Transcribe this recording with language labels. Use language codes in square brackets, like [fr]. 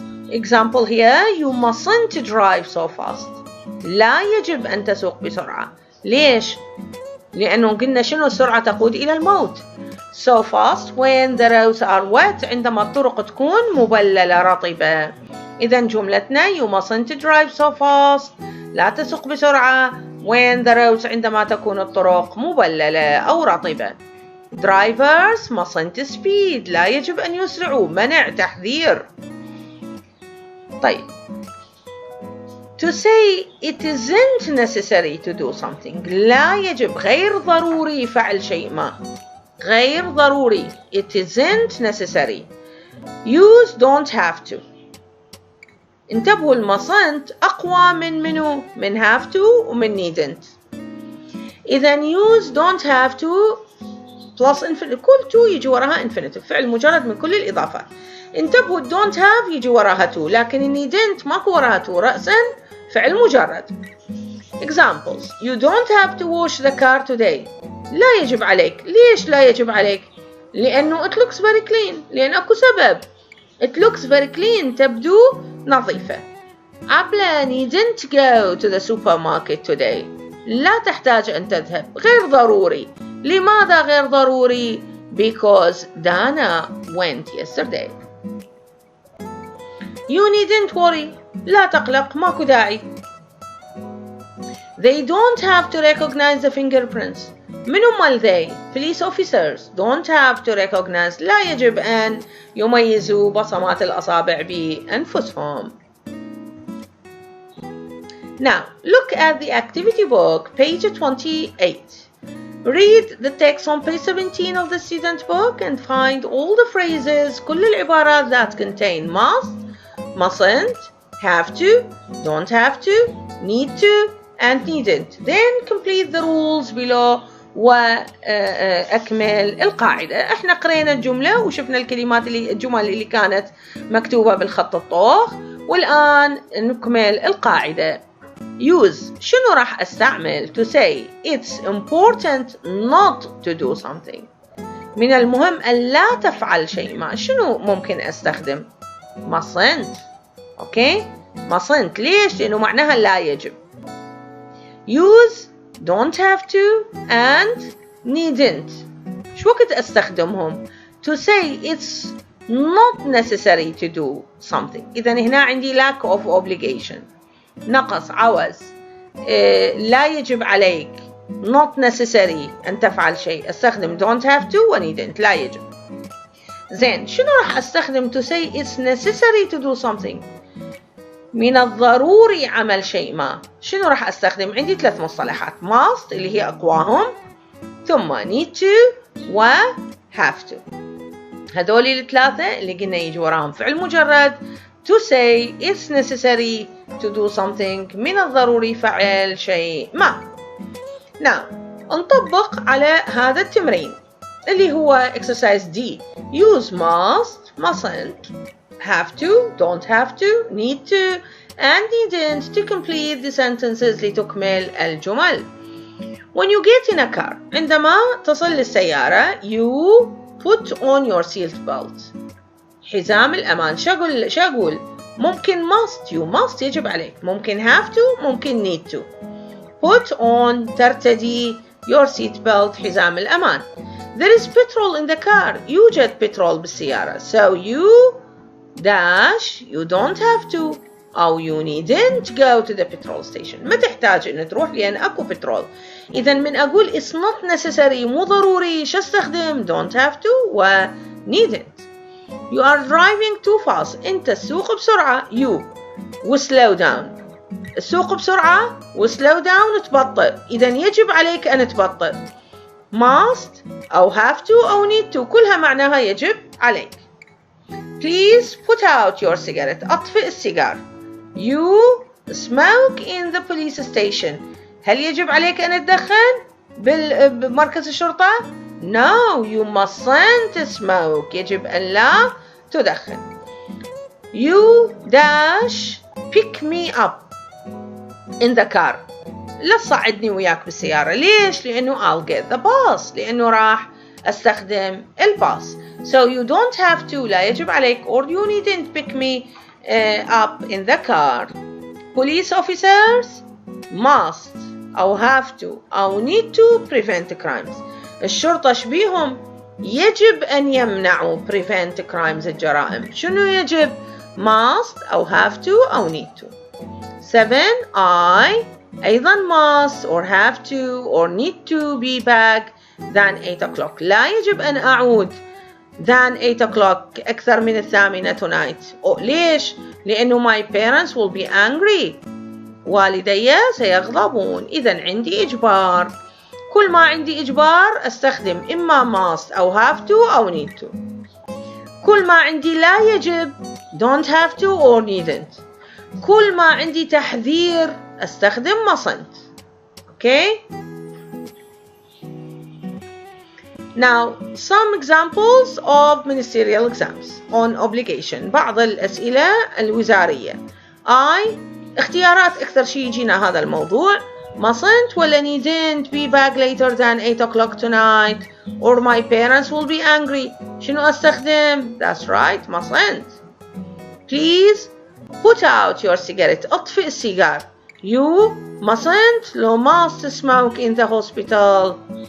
[en] example here: you mustn't drive so fast. [ar] لا يجب أن تسوق بسرعة. ليش؟ لأنه قلنا شنو السرعة تقود إلى الموت. [en] so fast when the roads are wet، [ar] عندما الطرق تكون مبللة رطبة. إذا جملتنا [en] you mustn't drive so fast، [ar] لا تسوق بسرعة. [en] when the roads، [ar] عندما تكون الطرق مبللة أو رطبة. [en] drivers mustn't speed، [ar] لا يجب أن يسرعوا، منع، تحذير. طيب [en] to say it isn't necessary to do something، [ar] لا يجب، غير ضروري فعل شيء ما، غير ضروري. [en] it isn't necessary. use don't have to. [ar] انتبهوا mustn't أقوى من منو؟ من have to ومن needn't. إذا [en] use don't have to plus infinitive، [ar] كل to يجي وراها infinitive، فعل مجرد من كل الإضافات. انتبهوا [en] don't have [ar] يجي وراها to، لكن needn't ماكو وراها to، رأسا فعل مجرد. [en] examples: you don't have to wash the car today. [ar] لا يجب عليك. ليش لا يجب عليك؟ لأنه [en] it looks very clean، [ar] لأن أكو سبب. [en] it looks very clean [ar] تبدو نظيفة. [en] عبلة needn't go to the supermarket today. [ar] لا تحتاج أن تذهب، غير ضروري. لماذا غير ضروري؟ [en] because Dana went yesterday. you needn't worry، [ar] لا تقلق، ماكو داعي. [en] they don't have to recognize the fingerprints. [ar] من هم they؟ [en] police officers don't have to recognize، [ar] لا يجب أن يميزوا بصمات الأصابع بأنفسهم. [en] Now look at the activity book, page 28. Read the text on page 17 of the student book and find all the phrases، [ar] كل العبارات [en] that contain must، mustn't، have to، don't have to، need to and needn't. Then complete the rules below [ar] وأكمل القاعدة. احنا قرينا الجملة وشفنا الجمل اللي كانت مكتوبة بالخط الطوخ، والآن نكمل القاعدة. use، شنو راح استعمل [en] to say it's important not to do something؟ [ar] من المهم أن لا تفعل شيء ما. شنو ممكن استخدم؟ mustn't. اوكي mustn't. ليش؟ لأنه معناها لا يجب. [en] use don't have to and needn't. [ar] شو وقت استخدمهم؟ [en] to say it's not necessary to do something. [ar] إذا هنا عندي [en] lack of obligation، [ar] نقص، عوز، لا يجب عليك، [en] not necessary [ar] أن تفعل شيء، استخدم [en] don't have to [ar] و needn't، لا يجب. زين شنو راح استخدم [en] to say it's necessary to do something؟ [ar] من الضروري عمل شيء ما. شنو راح استخدم؟ عندي 3 مصطلحات: must اللي هي أقواهم، ثم [en] need to [ar] و [en] have to. [ar] هذولي الثلاثة اللي قلنا يجي وراهم فعل مجرد [en] to say it's necessary to do something، [ar] من الضروري فعل شيء ما. Now نطبق على هذا التمرين اللي هو [en] exercise D. use must، mustn't، have to، don't have to، need to and needn't to complete the sentences [ar] لتكمل الجمل. [en] when you get in a car، [ar] عندما تصل للسيارة [en] you put on your seat belt، [ar] حزام الأمان. شو أقول؟ ممكن must، [en] you must [ar] يجب عليك، ممكن have to، ممكن need to. [en] put on ترتدي your seat belt [ar] حزام الأمان. [en] there is petrol in the car، [ar] يوجد بترول بالسيارة. [en] so you dash you don't have to أو you needn't go to the petrol station، [ar] ما تحتاج إن تروح لأن أكو بترول. إذا من أقول [en] it's not necessary [ar] مو ضروري، شو استخدم؟ don't have to و needn't. [en] you are driving too fast، [ar] أنت تسوق بسرعة [en] you و slow down. [ar] السوق بسرعة و [en] slow down [ar] تبطئ، إذا يجب عليك أن تبطئ. must أو have to أو need to كلها معناها يجب عليك. [en] please put out your cigarette، [ar] أطفئ السيجار. [en] you smoke in the police station، [ar] هل يجب عليك أن تدخن بمركز الشرطة؟ [en] no you mustn't smoke، [ar] يجب أن لا تدخن. [en] you dash pick me up in the car، [ar] لا تصعدني وياك بالسيارة. ليش؟ لأنه [en] I'll get the bus، [ar] لأنه راح أستخدم الباص. [en] So you don't have to، [ar] لا يجب عليك، [en] or you needn't pick me up in the car. Police officers must أو have to أو need to prevent crimes. [ar] الشرطة شبيهم؟ يجب أن يمنعوا [en] prevent crimes، [ar] الجرائم. شنو يجب؟ must أو have to أو need to. 7. [en] I أيضا must or have to or need to be back than 8 o'clock. [ar] لا يجب أن أعود [en] than 8 o'clock [ar] أكثر من 8 tonight. ليش؟ لأنه [en] my parents will be angry، [ar] والدي سيغضبون. إذن عندي إجبار. كل ما عندي إجبار أستخدم إما must أو have to أو need to. كل ما عندي لا يجب [en] don't have to [ar] or needn't. كل ما عندي تحذير أستخدم mustn't. [en] Okay? Now, some examples of ministerial exams on obligation. [ar] بعض الأسئلة الوزارية. اختيارات أكثر شيء يجينا هذا الموضوع. [en] mustn't ولا needn't be back later than 8 o'clock tonight, or my parents will be angry. [ar] شنو أستخدم؟ [en] That's right, mustn't. Please put out your cigarette. [ar] أطفئ السيجار. [en] You mustn't لو must smoke in the hospital.